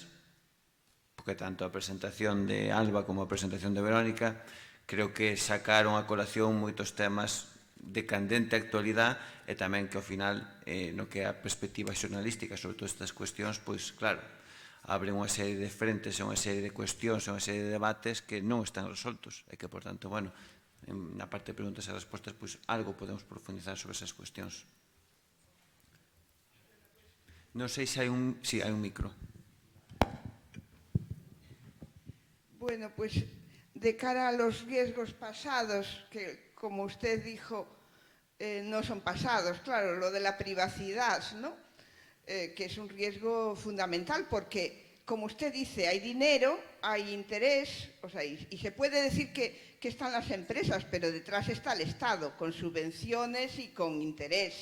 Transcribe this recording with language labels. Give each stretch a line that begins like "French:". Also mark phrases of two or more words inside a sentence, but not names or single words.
Galician: Porque tanto a presentación de Alba como a presentación de Verónica creo que sacaron a colación moitos temas de candente actualidade e tamén que ao final, no que é a perspectiva xornalística sobre todas estas cuestións, pois claro, abren unha serie de frentes e unha serie de cuestións e unha serie de debates que non están resoltos e que, por tanto, bueno, na parte de preguntas e respostas, pois algo podemos profundizar sobre esas cuestións. Non sei se hai un... Sí, hai un micro.
Spanish: Bueno, pues de cara a los riesgos pasados, que como usted dijo, no son pasados, claro, lo de la privacidad, ¿no? Que es un riesgo fundamental porque, como usted dice, hay dinero, hay interés, o sea, y se puede decir que están las empresas, pero detrás está el Estado, con subvenciones y con interés.